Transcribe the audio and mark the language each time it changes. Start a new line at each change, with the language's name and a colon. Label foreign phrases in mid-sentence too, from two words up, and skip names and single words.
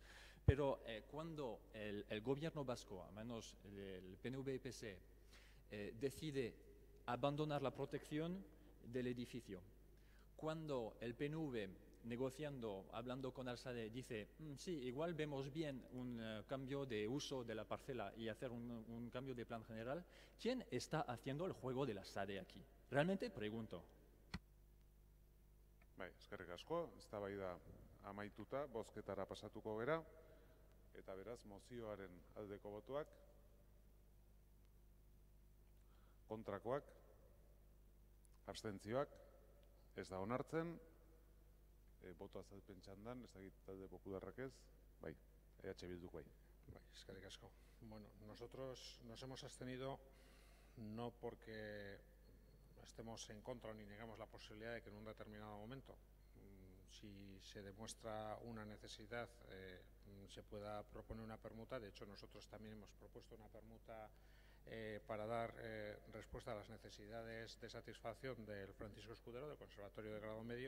Spanish: Pero cuando el gobierno vasco, a menos el PNV y PSE, decide abandonar la protección del edificio, cuando el PNV, negociando, hablando con Alsade, dice, sí, igual vemos bien un cambio de uso de la parcela y hacer un cambio de plan general, ¿quién está haciendo el juego de la SADE aquí? Realmente pregunto.
Basque: Bai, eskerrik asko, eztabaida amaituta, bozketara pasatuko gera, eta beraz, mozioaren aldeko botuak, kontrakoak, abstentzioak, ez da onartzen, boto azalpen txandan, ez dakit talde popularrak ez, bai, EH Bilduk bai. Bai, eskerrik asko.
Spanish: Bueno, nosotros nos hemos abstenido no porque estemos en contra ni negamos la posibilidad de que en un determinado momento, si se demuestra una necesidad, se pueda proponer una permuta. De hecho, nosotros también hemos propuesto una permuta para dar respuesta a las necesidades de satisfacción del Francisco Escudero, del Conservatorio de Grado Medio.